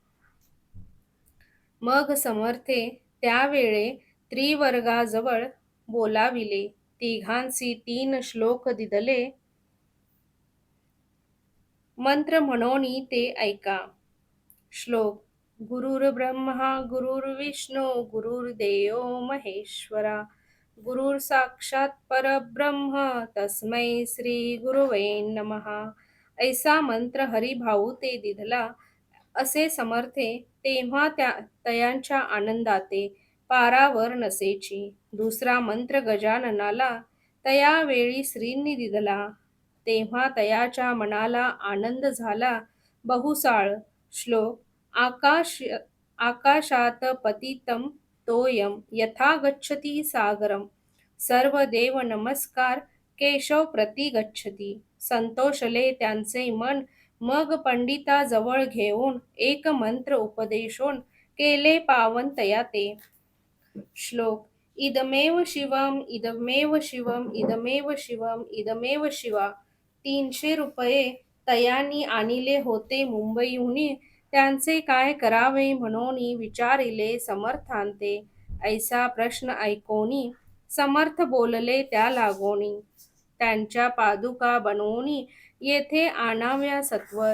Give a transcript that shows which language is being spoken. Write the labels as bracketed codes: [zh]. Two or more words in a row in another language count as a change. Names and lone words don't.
[mr] मग समर्थे त्यावेळे त्रिवर्गाजवळ बोलाविले. तिघांसी 3 श्लोक दिधले. मंत्र म्हणोनी ते ऐका. श्लोक. [sa] गुरुर्ब्रह्मा गुरुर्विष्णू गुरुर्देवो महेश्वरा, गुरुर साक्षात परब्रह्म तस्मै श्री गुरुवे नमः. [mr] ऐसा मंत्र हरिभाऊ ते दिधला. असे समर्थे तेव्हा तयांच्या आनंदाते पारावर नसेची. दुसरा मंत्र गजाननाला तयावेळी श्रींनी दिधला. तेव्हा तयाच्या मनाला आनंद झाला बहुसाळ. श्लोक. [sa] आकाशात पतितं तोयम यथा गच्छति सागरम, सर्व देव नमस्कार केशव प्रति गच्छति. [mr] संतोषले त्यांचे मन, मग पंडिता जवळ घेऊन एक मंत्र उपदेशोन केले पावन तया ते. श्लोक. [sa] इदमेव शिवम इदमेव शिवम इदमेव शिवम इदमेव शिवा. [mr] 300 रुपये तयांनी आणिले होते मुंबईहुनी. त्यांचे काय करावे म्हणून विचारिले समर्थांते. ऐसा प्रश्न ऐकोनी समर्थ बोलले त्या लागोनी. त्यांच्या पादुका बनवून येथे आणाव्या सत्वर.